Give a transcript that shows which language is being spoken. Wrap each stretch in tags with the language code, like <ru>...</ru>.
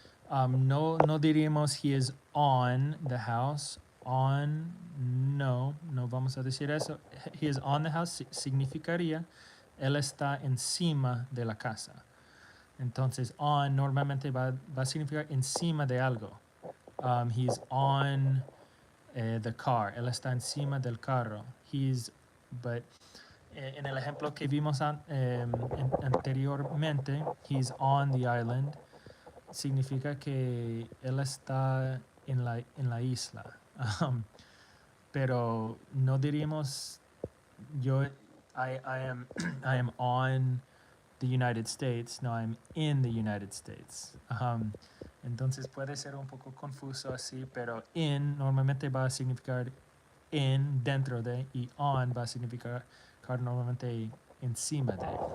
<es>No diríamos</es> <en>he is on the house.</en> <es>On, no vamos a decir eso.</es> <en>He is on the house</en> <es>significaría él está encima de la casa. Entonces, on normalmente va a significar encima de algo.</es> <en>He's on the car.</en> <es>Él está encima del carro.</es> <en>But</en> <es>en el ejemplo que vimos anteriormente,</es> <en>he's on the island,</en> <es>significa que él está en la isla. Pero no diríamos</es> <en>I am I am on the United States. No, I'm in the United States.</en> <es>Entonces puede ser un poco confuso así, pero in normalmente va a significar en, dentro de, y on va a significar normalmente encima de.</es>